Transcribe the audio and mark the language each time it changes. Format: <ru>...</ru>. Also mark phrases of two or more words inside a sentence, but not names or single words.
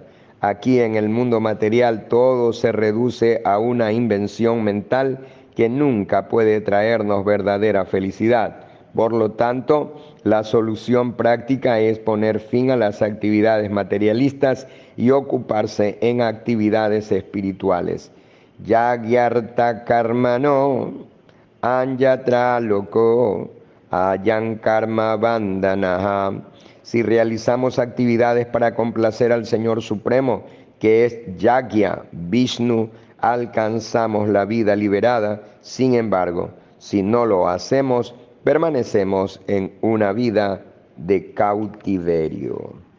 <es>Aquí en el mundo material todo se reduce a una invención mental que nunca puede traernos verdadera felicidad. Por lo tanto, la solución práctica es poner fin a las actividades materialistas y ocuparse en actividades espirituales.</es> <sa>यज्ञार्थ कर्मणो अन्यत्र लोको अयं कर्म बन्धनः.</sa> <es>Si realizamos actividades para complacer al Señor Supremo, que es Yagya, Vishnu, alcanzamos la vida liberada. Sin embargo, si no lo hacemos, permanecemos en una vida de cautiverio.</es>